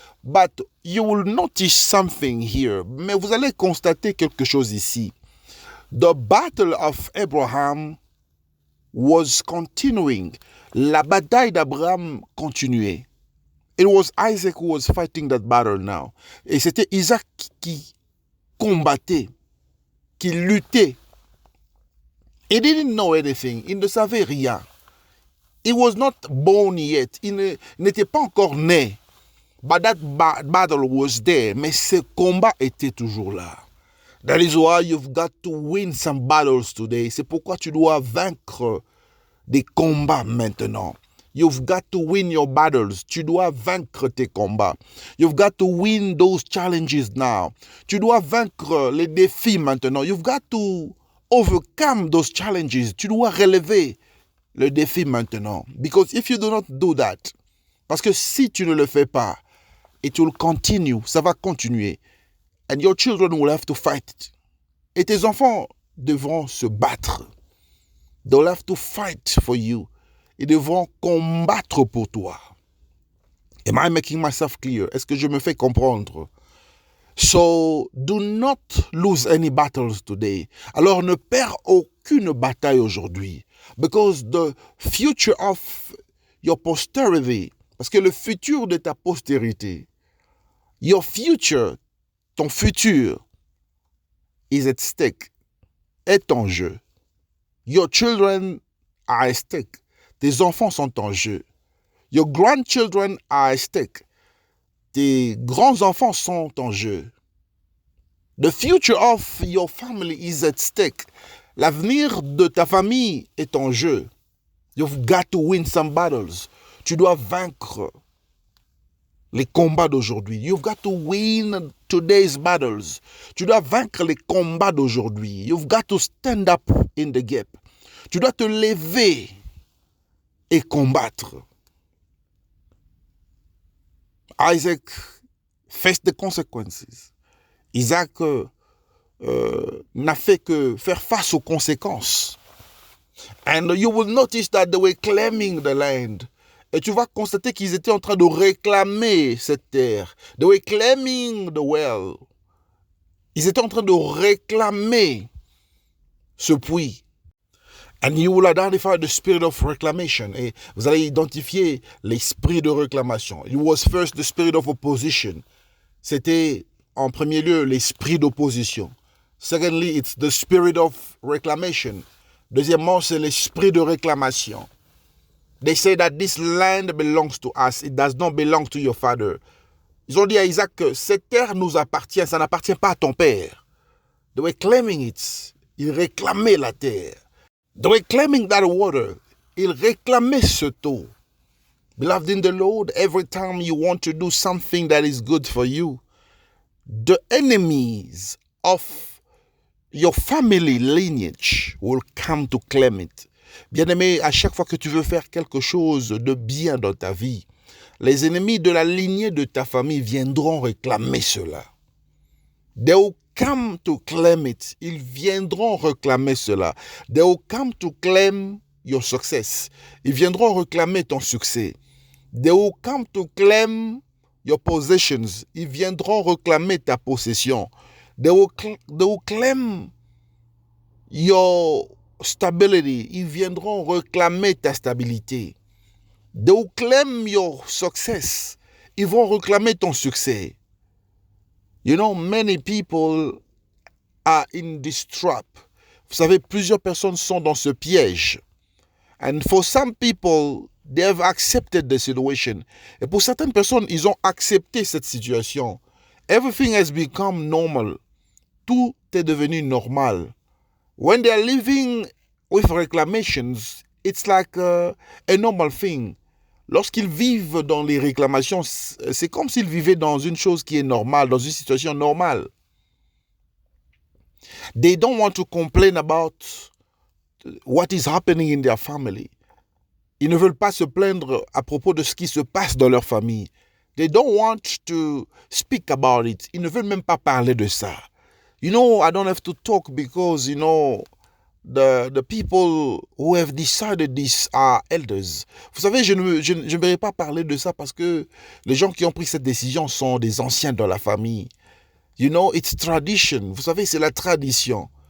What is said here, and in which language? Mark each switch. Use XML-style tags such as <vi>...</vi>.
<en>But you will notice something here.</en> <fr>Mais vous allez constater quelque chose ici.</fr> <en>The battle of Abraham was continuing.</en> <fr>La bataille d'Abraham continuait.</fr> <en>It was Isaac who was fighting that battle now.</en> <fr>Et c'était Isaac qui combattait, qui luttait.</fr> <en>He didn't know anything.</en> <fr>Il ne savait rien.</fr> <en>He was not born yet.</en> <fr>Il n'était pas encore né.</fr> <en>But that battle was there.</en> <fr>Mais ce combat était toujours là.</fr> <en>That is why you've got to win some battles today.</en> <fr>C'est pourquoi tu dois vaincre des combats maintenant.</fr> <en>You've got to win your battles.</en> <fr>Tu dois vaincre tes combats.</fr> <en>You've got to win those challenges now.</en> <fr>Tu dois vaincre les défis maintenant.</fr> <en>You've got to overcome those challenges.</en> <fr>Tu dois relever le défi maintenant.</fr> <en>Because if you do not do that,</en> <fr>parce que si tu ne le fais pas,</fr> <en>it will continue,</en> <fr>ça va continuer.</fr> <en>And your children will have to fight.</en> <fr>Et tes enfants devront se battre.</fr> <en>They'll have to fight for you.</en> <fr>Ils devront combattre pour toi.</fr> <en>Am I making myself clear?</en> <fr>Est-ce que je me fais comprendre?</fr> <en>So, do not lose any battles today.</en> <fr>Alors, ne perds aucune bataille aujourd'hui.</fr> <en>Because the future of your posterity,</en> <fr>parce que le futur de ta postérité,</fr> <en>your future,</en> <fr>ton futur,</fr> <en>is at stake,</en> <fr>est en jeu.</fr> <en>Your children are at stake.</en> <fr>Tes enfants sont en jeu.</fr> <en>Your grandchildren are at stake.</en> <fr>Tes grands-enfants sont en jeu.</fr> <en>The future of your family is at stake.</en> <fr>L'avenir de ta famille est en jeu.</fr> <en>You've got to win some battles.</en> <fr>Tu dois vaincre les combats d'aujourd'hui.</fr> <en>You've got to win today's battles.</en> <fr>Tu dois vaincre les combats d'aujourd'hui.</fr> <en>You've got to stand up in the gap.</en> <fr>Tu dois te lever et combattre.</fr> <en>Isaac faced the consequences.</en> <fr>Isaac n'a fait que faire face aux conséquences.</fr> <en>And you will notice that they were claiming the land.</en> <fr>Et tu vas constater qu'ils étaient en train de réclamer cette terre.</fr> <en>They were claiming the well.</en> <fr>Ils étaient en train de réclamer ce puits.</fr> <en>And you will identify the spirit of reclamation.</en> <fr>Et vous allez identifier l'esprit de réclamation.</fr> <en>It was first the spirit of opposition.</en> <fr>C'était en premier lieu l'esprit d'opposition.</fr> <en>Secondly, it's the spirit of reclamation.</en> <fr>Deuxièmement, c'est l'esprit de réclamation.</fr> <en>They say that this land belongs to us. It does not belong to your father.</en> <fr>Ils ont dit à Isaac que cette terre nous appartient, ça n'appartient pas à ton père.</fr> <en>They were claiming it.</en> <fr>Ils réclamaient la terre.</fr> <en>They were claiming that water.</en> <fr>Ils réclamaient ce eau.</fr> <en>Beloved in the Lord, every time you want to do something that is good for you, the enemies of your family lineage will come to claim it.</en> <fr>Bien-aimé, à chaque fois que tu veux faire quelque chose de bien dans ta vie, les ennemis de la lignée de ta famille viendront réclamer cela.</fr> <en>They will come to claim it.</en> <fr>Ils viendront réclamer cela.</fr> <en>They will come to claim your success.</en> <fr>Ils viendront réclamer ton succès.</fr> <en>They will come to claim your possessions.</en> <fr>Ils viendront réclamer ta possession.</fr> <en>They will claim your stability.</en> <fr>Ils viendront réclamer ta stabilité.</fr> <en>They will claim your success.</en> <fr>Ils vont réclamer ton succès.</fr> <en>You know, many people are in this trap.</en> <fr>Vous savez, plusieurs personnes sont dans ce piège.</fr> <en>And for some people, they have accepted the situation.</en> <fr>Et pour certaines personnes, ils ont accepté cette situation.</fr> <en>Everything has become normal.</en> <fr>Tout est devenu normal.</fr> <en>When they are living with reclamations, it's like a normal thing.</en> <fr>Lorsqu'ils vivent dans les réclamations, c'est comme s'ils vivaient dans une chose qui est normale, dans une situation normale.</fr> <en>They don't want to complain about what is happening in their family.</en> <fr>Ils ne veulent pas se plaindre à propos de ce qui se passe dans leur famille.</fr> <en>They don't want to speak about it.</en> <fr>Ils ne veulent même pas parler de ça.</fr> <en>You know, I don't have to talk because, you know, the people who have decided this are elders.</en> <fr>Vous savez, je ne vais pas parler de ça parce que les gens qui ont pris cette décision sont des anciens dans la famille.</fr> <en>You know, it's tradition.</en> <fr>Vous savez, c'est la tradition.</fr>